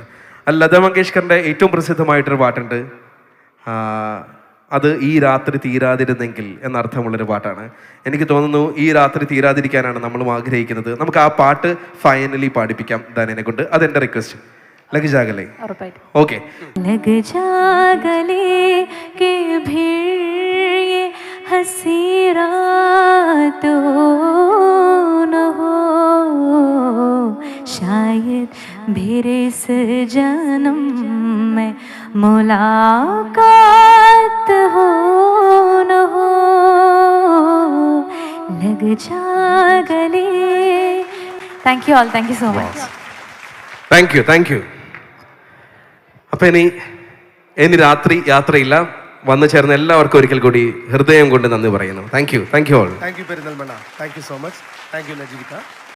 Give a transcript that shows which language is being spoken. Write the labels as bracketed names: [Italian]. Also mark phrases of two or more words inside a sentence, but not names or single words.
[Malayalam] ലതാ മങ്കേഷ്കറിന്റെ ഏറ്റവും പ്രസിദ്ധമായിട്ടൊരു പാട്ടുണ്ട്, അത് ഈ രാത്രി തീരാതിരുന്നെങ്കിൽ എന്നർത്ഥമുള്ളൊരു പാട്ടാണ്. എനിക്ക് തോന്നുന്നു ഈ രാത്രി തീരാതിരിക്കാനാണ് നമ്മളും ആഗ്രഹിക്കുന്നത്. നമുക്ക് ആ പാട്ട് ഫൈനലി പാടിപ്പിക്കാം ദാനനെ കൊണ്ട്. അതെന്റെ റിക്വസ്റ്റ്. ലഗ് ജാഗലേ, ഓക്കെ. [Hindi] लग जा गले के भीड़ ये हंसी रातों न हो, शायद फिर इस जन्म में मुलाकात हो न हो, लग जा गले. [English] Thank you all, thank you so much. Thank you. [Malayalam] അപ്പൊ ഇനി രാത്രി യാത്രയില്ല. വന്നു ചേർന്ന എല്ലാവർക്കും ഒരിക്കൽ കൂടി ഹൃദയം കൊണ്ട് നന്ദി പറയുന്നു. [English] Thank you all. Thank you പെരിന്തൽമണ്ണ. Thank you so much. Thank you നജീബിക്ക.